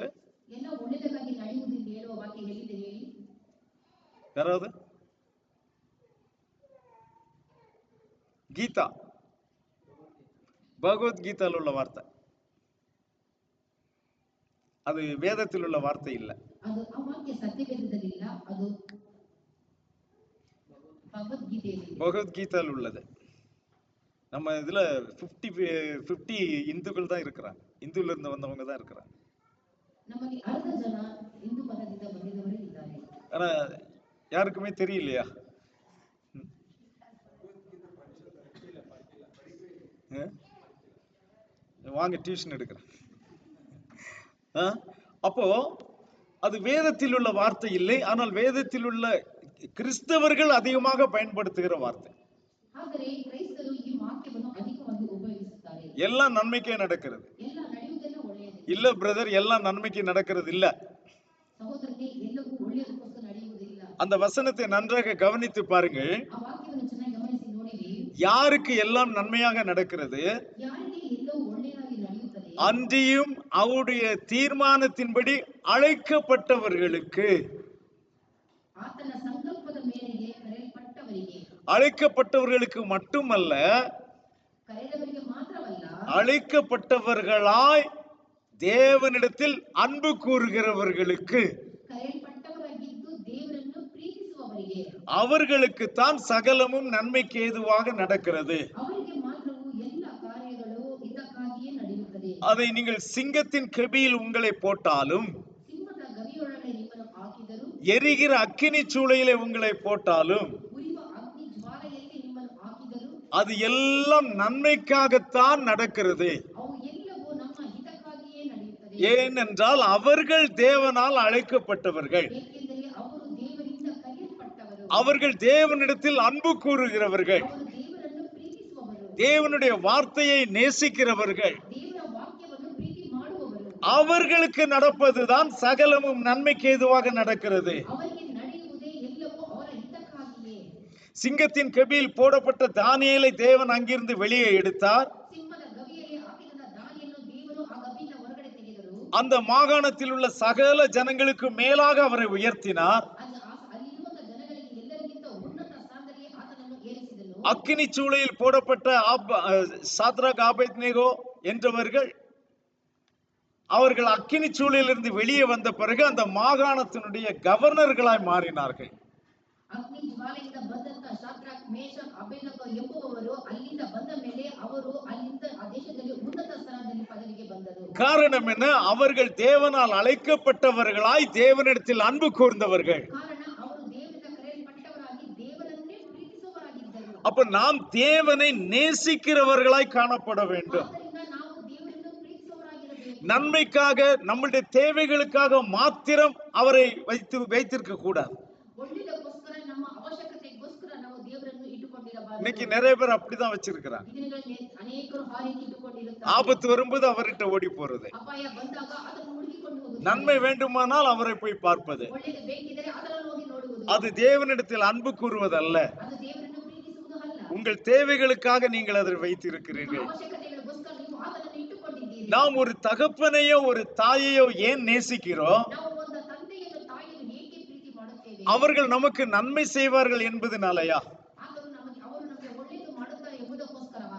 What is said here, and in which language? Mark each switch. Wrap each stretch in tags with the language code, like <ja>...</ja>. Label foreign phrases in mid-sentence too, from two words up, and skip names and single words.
<kn>ಎಲ್ಲ ಒಳ್ಳೆಯದಕ್ಕಾಗಿ ನಡೆಯುವುದು ಎಂದು ಹೇಳುವ ವಾಕ್ಯ ಎಲ್ಲಿದೆ ಹೇಳಿ?</kn> <ta>யாராவது? கீதா, பகவத்கீதாவில் உள்ள வார்த்தை. அது வேதத்தில் உள்ள வார்த்தை இல்ல.</ta> <kn>ಅದು ಆ ವಾಕ್ಯ ಸತ್ಯವೇದದಲ್ಲಿ ಇಲ್ಲ. ಅದು</kn> <ta>பகவத்கீதாவில் உள்ளது. நம்ம இதுல 50 இந்துக்கள் தான் இருக்கிறாங்க. இந்துல இருந்து வந்தவங்க தான் இருக்கிறாங்க.</ta> <kn>ನಮ್ಮಲ್ಲಿ ಅರ್ಧ ಜನ ಹಿಂದೂ ಮತದಿಂದ ಬಂದಿದ್ದವರು ಇದ್ದಾರೆ.</kn> <ta>ஆனா யாருக்குமே தெரியலையா? வாங்க டியூஷன் எடுக்கிறேன். அப்போ அது வேதத்தில் உள்ள வார்த்தை இல்லை. ஆனால் வேதத்தில் உள்ள கிறிஸ்தவர்கள் அதிகமாக பயன்படுத்துகிற வார்த்தை.</ta> <kn>ಆದರೆ ಕ್ರೈಸ್ತರು ಈ ವಾಕ್ಯವನ್ನು ಅಧಿಕವಾಗಿ ಉಪಯೋಗಿಸುತ್ತಾರೆ.</kn> <ta>எல்லாம் நன்மைக்கே நடக்கிறது.</ta> <kn>ಎಲ್ಲ ನಡೆಯುವುದೆಲ್ಲ ಒಳ್ಳೆಯದೇ.</kn> <ta>இல்ல பிரதர், எல்லாம் நன்மைக்கு நடக்கிறது இல்ல.</ta> <kn>ಸಹೋದರನೇ, ಎಲ್ಲವೂ ಒಳ್ಳೆಯದಕ್ಕೋಸ್ಕರ ನಡೆಯುವುದಿಲ್ಲ.</kn> <ta>அந்த வசனத்தை நன்றாக கவனித்து பாருங்கள்.</ta> <kn>ಆ ವಾಕ್ಯವನ್ನು ಚೆನ್ನಾಗಿ ಗಮನಿಸಿ ನೋಡಿರಿ.</kn> <ta>யாருக்கு எல்லாம் நன்மையாக நடக்கிறது?</ta> <kn>ಯಾರಿಗೆ ಎಲ್ಲವೂ ಒಳ್ಳೆಯದಾಗಿ ನಡೆಯುತ್ತದೆ?</kn> <ta>அன்றியும் அவருடைய தீர்மானத்தின்படி அழைக்கப்பட்டவர்களுக்கு.</ta> <kn>ಆತನ ಸಂಕಲ್ಪದ ಮೇರೆಗೆ ಕರೆಯಲ್ಪಟ್ಟವರಿಗೆ.</kn> <ta>அழைக்கப்பட்டவர்களுக்கு மட்டுமல்ல,</ta> <kn>ಕರೆದವರಿಗೆ ಮಾತ್ರವಲ್ಲ,</kn> <ta>அழைக்கப்பட்டவர்களாய் தேவனிடத்தில் அன்பு கூறுகிறவர்களுக்கு,</ta> <kn>ಕರೆಯಲ್ಪಟ್ಟವರಾಗಿದ್ದು ದೇವರನ್ನು ಪ್ರೀತಿಸುವವರಿಗೆ,</kn> <ta>அவர்களுக்கு தான் சகலமும் நன்மைக்கு ஏதுவாக நடக்கிறது.</ta> <kn>ಅವರಿಗೆ ಮಾತ್ರವೂ ಎಲ್ಲ ಕಾರ್ಯಗಳು ಇದಕ್ಕಾಗಿಯೇ ನಡೆಯುತ್ತದೆ.</kn> <ta>அதை நீங்கள் சிங்கத்தின் கெபியில் உங்களை போட்டாலும்,</ta> <kn>ಸಿಂಹದ ಗವಿಯೊಳಗೆ ನಿಮ್ಮನ್ನು ಹಾಕಿದರು,</kn> <ta>எரிகிற அக்கினி சூளையிலே உங்களை போட்டாலும்,</ta> <kn>ಉರಿಯುವ ಅಗ್ನಿ ಜ್ವಾಲೆಯಲ್ಲಿ ನಿಮ್ಮನ್ನು ಹಾಕಿದರು,</kn> <ta>அது எல்லாம் நன்மைக்காகத்தான் நடக்கிறது.</ta> <kn>ಅವು ಎಲ್ಲವೂ ನಮ್ಮ ಹಿತಕ್ಕಾಗಿಯೇ ನಡೆಯುತ್ತದೆ.</kn> <ta>ஏனென்றால் அவர்கள் தேவனால் அழைக்கப்பட்டவர்கள்,</ta> <kn>ಏಕೆಂದರೆ ಅವರು ದೇವರಿಂದ ಕರೆಯಲ್ಪಟ್ಟವರು,</kn> <ta>அவர்கள் தேவனிடத்தில் அன்பு கூறுகிறவர்கள்,</ta> <kn>ಅವರು ದೇವರನ್ನು ಪ್ರೀತಿಸುವವರು,</kn> <ta>தேவனுடைய வார்த்தையை நேசிக்கிறவர்கள்.</ta> <kn>ದೇವರ ವಾಕ್ಯವನ್ನು ಪ್ರೀತಿ ಮಾಡುವವರು,</kn> <ta>அவர்களுக்கு நடப்பதுதான் சகலமும் நன்மைக்கு ஏதுவாக நடக்கிறது.</ta> <kn>ಅವರಿಗೆ ನಡೆಯುವುದೇ ಎಲ್ಲವೂ ಅವರ ಹಿತಕ್ಕಾಗಿಯೇ.</kn> <ta>சிங்கத்தின் கெபியில் போடப்பட்ட தானியேலை தேவன் அங்கிருந்து வெளியே எடுத்தார்.</ta> <kn>ಸಿಂಹದ ಗವಿಯಲ್ಲಿ ಹಾಕಿದ ದಾನಿಯನ್ನು ದೇವರು ಆ ಗವಿಯಿಂದ ಹೊರಗಡೆ ತೆಗೆದರು.</kn> <ta>அந்த மாகாணத்தில் உள்ள சகல ஜனங்களுக்கு மேலாக அவரை உயர்த்தினார்.</ta> <kn>ಅಲ್ಲಿರುವಂತ ಜನಗಳಿಗೆ ಎಲ್ಲರಿಗಿಂತ ಉನ್ನತ ಸ್ಥಾನದಲ್ಲಿ ಆತನನ್ನು ಏರಿಸಿದನು.</kn> <ta>அக்கினி சூளையில் போடப்பட்ட சாத்ராக் ஆபேத்நேகோ என்றவர்கள் அவர்கள் அக்கினி சூளையிலிருந்து வெளியே வந்த பிறகு அந்த மாகாணத்தினுடைய கவர்னர்களாய் மாறினார்கள்.</ta> <kn>ಅಗ್ನಿ ಜ್ವಾಲೆಯಿಂದ ಬಂದಂತ ಶಾದ್ರಾಕ್, ಮೇಷಕ್, ಅಬೇದ್ನೆಗೋ ಎಂಬುವವರು ಅಲ್ಲಿಂದ ಬಂದ ಮೇಲೆ ಅವರು ಅಲ್ಲಿಂದ ಆ ದೇಶದಲ್ಲಿ ಉನ್ನತ ಸ್ಥಾನದಲ್ಲಿ ಪದವಿಗೆ ಬಂದರು.</kn> <ta>காரணம் என்ன? அவர்கள் தேவனால் அழைக்கப்பட்டவர்களாய் தேவனிடத்தில் அன்பு கூர்ந்தவர்கள்.</ta> <kn>ಕಾರಣ ಅವರು ದೇವರಿಂದ ಕರೆಯಲ್ಪಟ್ಟವರಾಗಿ ದೇವರನ್ನೇ ಪ್ರೀತಿಸುವವರಾಗಿದ್ದರು.</kn> <ta>அப்ப நாம் தேவனை நேசிக்கிறவர்களாய் காணப்பட வேண்டும்.</ta> <kn>ಆದ್ದರಿಂದ ನಾವು ದೇವರನ್ನು ಪ್ರೀತಿಸುವವರಾಗಿರಬೇಕು.</kn> <ta>நன்மைக்காக, நம்முடைய தேவைகளுக்காக மாத்திரம் அவரை வைத்திருக்க கூடாது.</ta> <kn>ಒಳ್ಳೆಯದಕ್ಕೋಸ್ಕರ, ನಮ್ಮ ಅವಶ್ಯಕತೆಗೋಸ್ಕರ ನಾವು ದೇವರನ್ನು ಇಟ್ಟುಕೊಂಡಿರಬಾರದು.</kn> <ta>இன்னைக்கு நிறைய பேர் அப்படிதான் வச்சிருக்கிறாங்க.</ta> <kn>ದಿನಗಳಲ್ಲಿ ಅನೇಕರು ಆ ರೀತಿ ಇಟ್ಟುಕೊಂಡಿರುತ್ತಾರೆ.</kn> <ta>ஆபத்து வரும்போது அவர்கிட்ட ஓடி போறது,</ta> <kn>ಅಪಾಯ ಬಂದಾಗ ಅದನ್ನು ಹುಡುಕಿಕೊಂಡು ಹೋಗುವುದು,</kn> <ta>நன்மை வேண்டுமானால் அவரை போய் பார்ப்பது.</ta> <kn>ಒಳ್ಳೆಯದು ಬೇಕಿದ್ದರೆ ಅದನ್ನು ಹೋಗಿ ನೋಡುವುದು.</kn> <ta>அது தேவனிடத்தில் அன்பு கூறுவதல்ல.</ta> <kn>ಅದು ದೇವರನ್ನು ಪ್ರೀತಿಸುವುದು ಅಲ್ಲ.</kn> <ta>உங்கள் தேவைகளுக்காக நீங்கள் அதை</ta> <kn>ನಿಮ್ಮ</kn> <ta>வைத்திருக்கிறீர்கள்.</ta> <kn>ಅವಶ್ಯಕತೆಗಳಿಗೋಸ್ಕರ ನೀವು ಆತನನ್ನು ಇಟ್ಟುಕೊಂಡಿದ್ದೀರಿ.</kn> <ta>நாம் ஒரு தகப்பனையோ ஒரு தாயையோ ஏன் நேசிக்கிறோம்?</ta> <kn>ನಾವು ಒಂದು ತಂದೆಯನ್ನು ತಾಯಿಯನ್ನು ಏಕೆ ಪ್ರೀತಿ ಮಾಡುತ್ತೇವೆ?</kn> <ta>அவர்கள் நமக்கு நன்மை செய்வார்கள் என்பதனாலயா?</ta> <kn>ಅವರು ನಮಗೆ ಒಳ್ಳೆಯದು ಮಾಡುತ್ತಾರೆ ಎಂಬುದಕ್ಕೋಸ್ಕರವಾ?</kn>